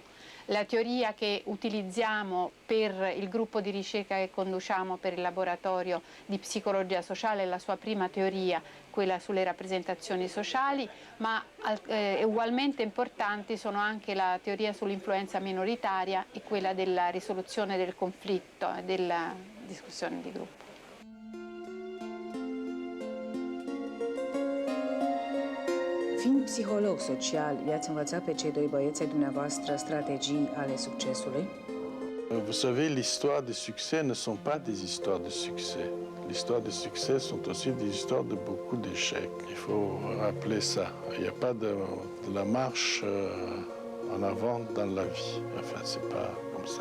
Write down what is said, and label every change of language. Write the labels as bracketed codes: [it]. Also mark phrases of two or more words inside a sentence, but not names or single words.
[it] La teoria che utilizziamo per il gruppo di ricerca che conduciamo per il laboratorio di psicologia sociale è la sua prima teoria, quella sulle rappresentazioni sociali, ma ugualmente importanti sono anche la teoria sull'influenza minoritaria e quella della risoluzione del conflitto e della discussione di gruppo. [ro] Fiind psiholog social, i-ați învățat pe cei 2 băieți ai dumneavoastră strategii ale succesului? [fr] Vous savez, l'histoire des succès ne sont pas des histoires de succès. L'histoire des succès sont aussi des histoires de beaucoup d'échecs. Il faut rappeler ça. Il n'y a pas de la marche en avant dans la vie. Enfin, c'est pas comme ça.